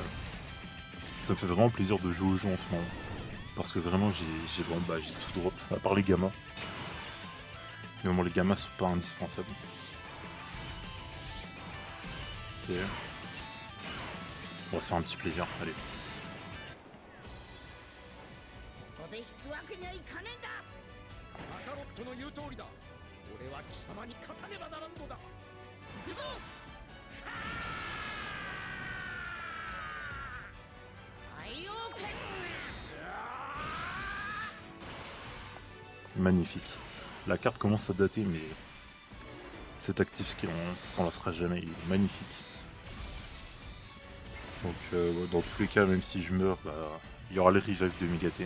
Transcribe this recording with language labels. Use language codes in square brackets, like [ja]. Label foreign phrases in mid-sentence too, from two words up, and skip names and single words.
[fr] Ça me fait vraiment plaisir de jouer au jeu en ce moment. Parce que vraiment j'ai tout drop. À part les gammas. Mais bon, les gammas sont pas indispensables. Ok. On va se faire un petit plaisir, allez. [ja] ここで引くわけにはいかねえんだ。カロットの言う通りだ。俺は貴様に勝たねばならんのだ。行くぞ。海王剣。 [fr] Magnifique. La carte commence à dater, mais cet actif skill, on s'en lassera jamais, il est magnifique. Donc dans tous les cas, même si je meurs, bah, il y aura les revives de Migaté.